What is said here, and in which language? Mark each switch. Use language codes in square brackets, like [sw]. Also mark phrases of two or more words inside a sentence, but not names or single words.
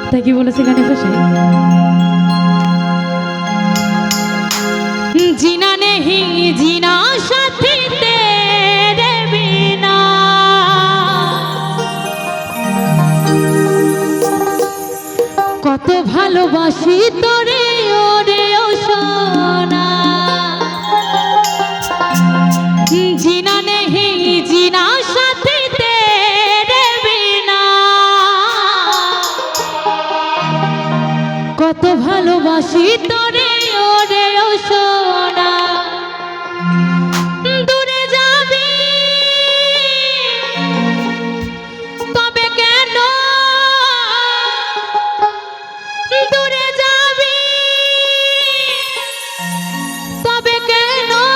[bn] কথা কি বলেছে গানে ভাষায়? [hi] जीना नहीं जीना साथी तेरे बिना, [bn] কত ভালোবাসি তোরে ওরে ও সোনা। [hi] जीना नहीं जीना साथी तेरे बिना, [bn] কত ভালোবাসি তোরে ওরে ও সোনা। দূরে যাবি তবে কেন, দূরে যাবি তবে কেন,